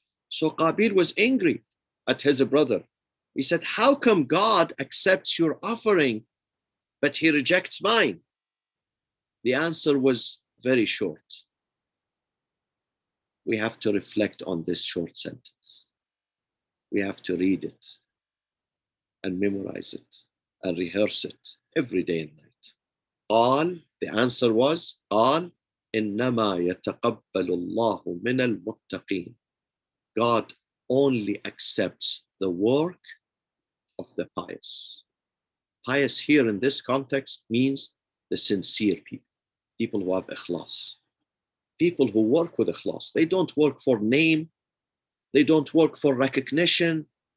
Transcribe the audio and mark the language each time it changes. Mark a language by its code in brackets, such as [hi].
[en] So Qabil was angry at his brother. He said, how come God accepts your offering, but he rejects mine? The answer was very short. We have to reflect on this short sentence. We have to read it and memorize it and rehearse it every day and night. [ar] قال, [en] the answer was, [ar] قال, إنما يتقبل الله من المتقين. [en] God only accepts the work of the pious. Pious here in this context means the sincere people, people who have ikhlas. People who work with ikhlas. They don't work for name. They don't work for recognition.